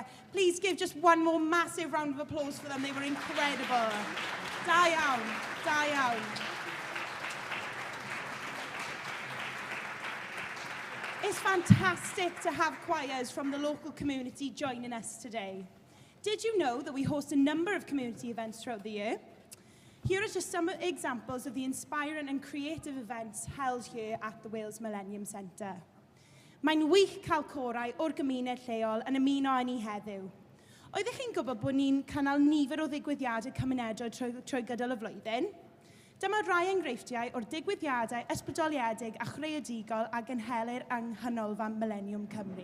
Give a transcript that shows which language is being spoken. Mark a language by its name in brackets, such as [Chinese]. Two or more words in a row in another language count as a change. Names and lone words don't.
[English] Please give just one more massive round of applause for them. They were incredible. [Welsh] Da iawn. [English] It's fantastic to have choirs from the local community joining us today. Did you know that we host a number of community events throughout the year? Here are just some examples of the inspiring and creative events held here at the Wales Millennium Centre. [Welsh] Mae'n wych cael corau o'r gymuned lleol yn ymuno â ni heddiw. Oeddech chi'n gwybod bod ni'n cynnal nifer o ddigwyddiadau cymunedol trwy gydol y flwyddyn? Dyma rai enghreifftiau o'r digwyddiadau ysbrydoliedig a chreadigol a gynhelir yng Nghanolfan Millennium Cymru.